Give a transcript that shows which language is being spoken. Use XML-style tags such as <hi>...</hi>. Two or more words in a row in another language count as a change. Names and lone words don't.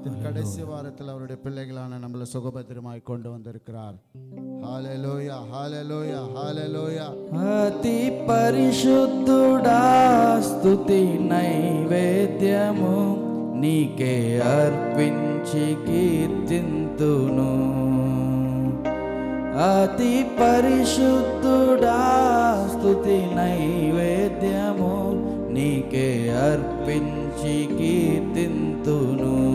<ta>கடைசி வாரத்தில் அவருடைய பிள்ளைகளான நம்மளை சுகபத்திரமாய் கொண்டு வந்திருக்கிறார்.</ta> <te>హల్లెలూయా హల్లెలూయా హల్లెలూయా. అతి పరిశుద్ధుడా స్తుతి నైవేద్యము నీకే అర్పించి కీర్తింతును. అతి పరిశుద్ధుడా స్తుతి నైవేద్యము నీకే అర్పించి కీర్తింతును.</te>